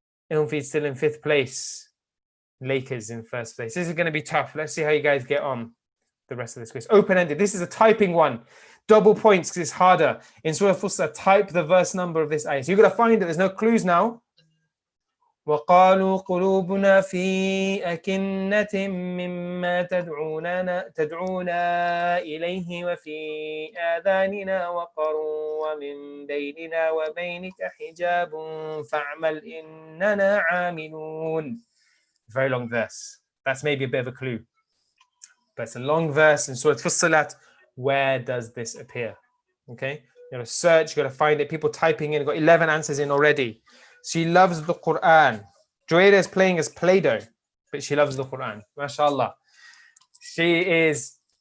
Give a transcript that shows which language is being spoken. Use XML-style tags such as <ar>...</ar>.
<en>Ilmfi's still in 5th place. Lakers in 1st place. This is going to be tough. Let's see how you guys get on. the rest of this quiz. Open-ended. This is a typing one. Double points because it's harder. In Surah FUSSILAT, type the verse number of this ayah. So you've got to find it. There's no clues now.</en> <ar>وقالوا قلوبنا في أكنة مما تدعونا إليه وفي آذاننا وقر ومن بيننا وبينك حجاب فاعمل إننا عاملون.</ar> <en>Very long verse. That's maybe a bit of a clue. But it's a long verse in Surah FUSSILAT. Where does this appear? Okay, you got to search, you got to find it. People typing in, got 11 answers in already. She loves the Quran. Joeda is playing as Play-Doh, but she loves the Quran. MashaAllah. She is.</en>